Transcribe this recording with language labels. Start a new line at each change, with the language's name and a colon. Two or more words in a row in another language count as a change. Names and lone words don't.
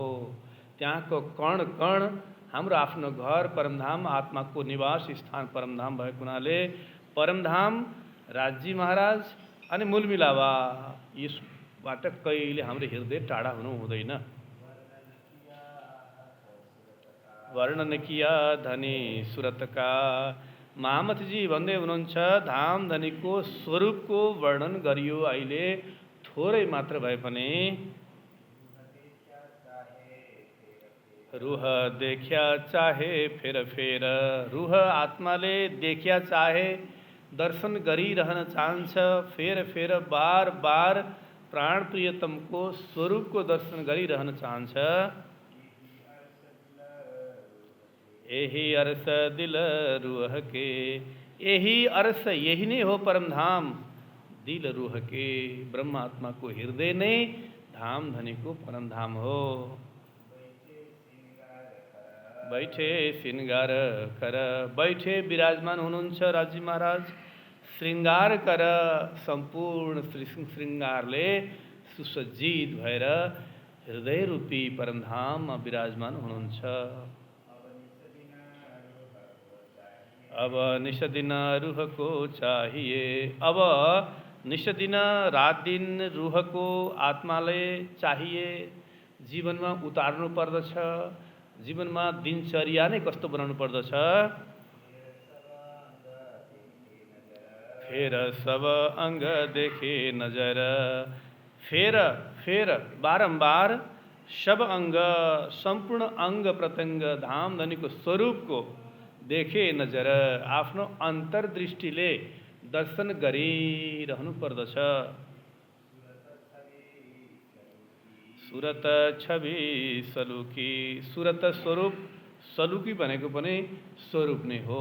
Nepali: त्यहाँको कण कण हाम्रो आफ्नो घर परमधाम, आत्माको निवास स्थान परमधाम भएको हुनाले परमधाम, राजी महाराज अनि मूल मिलावा, यसबाट कहिले हाम्रो हृदय टाढा हुनु हुँदैन।
Hindi: वर्णन किया धनी सुरतका।
Nepali: महामथजी भन्दै हुनुहुन्छ धाम धनीको स्वरूपको वर्णन गरियो अहिले, थोरै मात्र भए पनि।
Hindi: रूह देख्या चाहे फेर फेर।
Nepali: रूह आत्माले देख्या चाहे, दर्शन गरिरहन चाहन्छ, फेर फेर बार बार प्राण प्रियतमको स्वरूपको दर्शन गरिरहन चाहन्छ।
Hindi: यही अरस दिल रूह के।
Nepali: यही अरस, यही नै हो परमधाम,
Hindi: दिल रूह के।
Nepali: ब्रह्मात्माको हृदय नै धाम धनीको परमधाम हो।
Hindi: बैठे श्रृङ्गार कर।
Nepali: बैठे विराजमान हुनुहुन्छ राजी महाराज। श्रृङ्गार कर, सम्पूर्ण श्रृङ्गारले सुसज्जित भएर हृदय रूपी परमधाममा विराजमान हुनुहुन्छ।
Hindi: अब निश दिन रुहको चाहिए।
Nepali: अब निश दिन रात दिन रुहको आत्माले चाहिए। जीवनमा उतार्नु पर्दछ। जीवनमा दिनचर्या नै कस्तो बनाउनु पर्दछ।
Hindi: फेर सब अंग देखे नजर।
Nepali: फेर बारंबार सब अंग संपूर्ण अंग प्रत्यंग धाम धनीको स्वरूपको देखे नजर आफ्नो अन्तर्दृष्टिले दर्शन गरिरहनु पर्दछ।
Hindi: सुरत छवि सलुकी।
Nepali: सुरत स्वरूप सलुकी भनेको पनि स्वरूप नै हो।